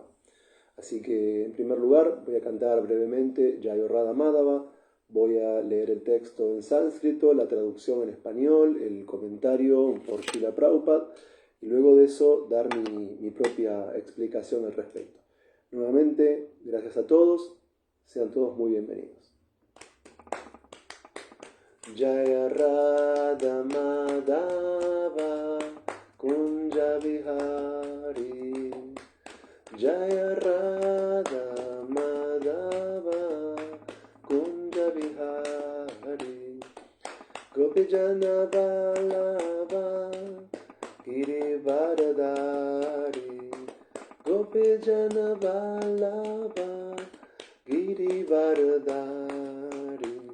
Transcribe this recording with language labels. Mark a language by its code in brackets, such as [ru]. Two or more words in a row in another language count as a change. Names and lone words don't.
[es] Así que, en primer lugar, voy a cantar brevemente Jayo Radha Madhava, voy a leer el texto en sánscrito, la traducción en español, el comentario por Srila Prabhupada, y luego de eso dar mi propia explicación al respecto. Nuevamente, gracias a todos, sean todos muy bienvenidos. [sa] जय राधा माधव कुञ्ज विहारी, जय राधा माधव कुञ्ज विहारी, गोपीजन वल्लभ गिरिवरधारी, गोपीजन वल्लभ गिरिवरधारी,